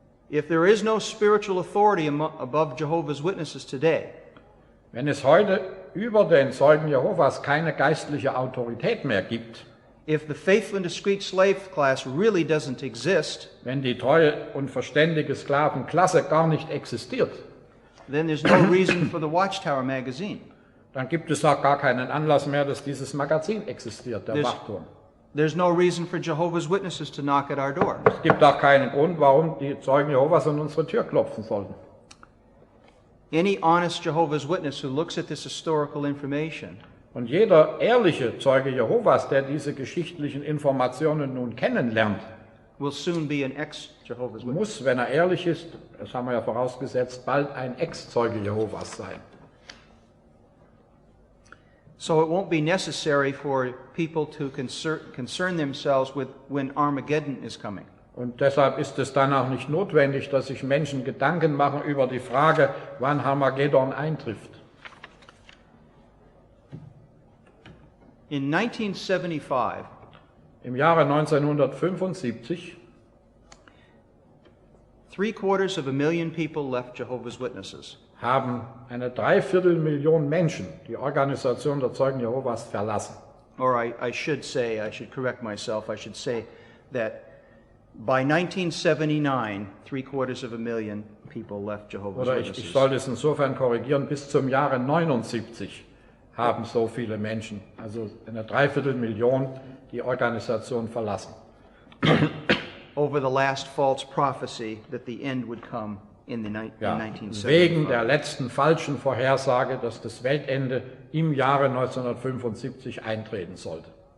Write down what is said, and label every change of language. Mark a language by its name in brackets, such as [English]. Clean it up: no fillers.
[English] If there is no spiritual authority above Jehovah's Witnesses today, [German] wenn es heute über den Zeugen Jehovas keine geistliche Autorität mehr gibt, [English] if the faithful and discreet slave class really doesn't exist, [German] wenn die treue und verständige Sklavenklasse gar nicht existiert, [English] then there's no reason for the Watchtower magazine. [German] Dann gibt es auch gar keinen Anlass mehr, dass dieses Magazin existiert, der Wachturm. [English] There's no reason for Jehovah's Witnesses to knock at our door. [German] Es gibt auch keinen Grund, warum die Zeugen Jehovas an unsere Tür klopfen sollten. [English] Any honest Jehovah's Witness who looks at this historical information [German] und jeder ehrliche Zeuge Jehovas, der diese geschichtlichen Informationen nun kennenlernt, [English] will soon be an ex-Jehovah's Witness. [German] Muss, wenn er ehrlich ist, das haben wir ja vorausgesetzt, bald ein Ex-Zeuge Jehovas sein. [English] So it won't be necessary for people to concern themselves with when Armageddon is coming. [German] Und deshalb ist es dann auch nicht notwendig, dass sich Menschen Gedanken machen über die Frage, wann Armageddon eintrifft. [English] In 1975, [German] im Jahre 1975, [English] 750,000 people left Jehovah's Witnesses. [German] Haben eine Dreiviertelmillion Menschen die Organisation der Zeugen Jehovas verlassen. [English] Or I should correct myself, I should say that by 1979, 750,000 people left Jehovah's Witnesses. [German] Ich sollte es insofern korrigieren, bis zum Jahre 79 haben so viele Menschen, also eine Dreiviertelmillion, die Organisation verlassen. [English] Over the last false prophecy that the end would come in 1975. [German] Wegen der letzten falschen Vorhersage, dass das Weltende im Jahre 1975 eintreten sollte.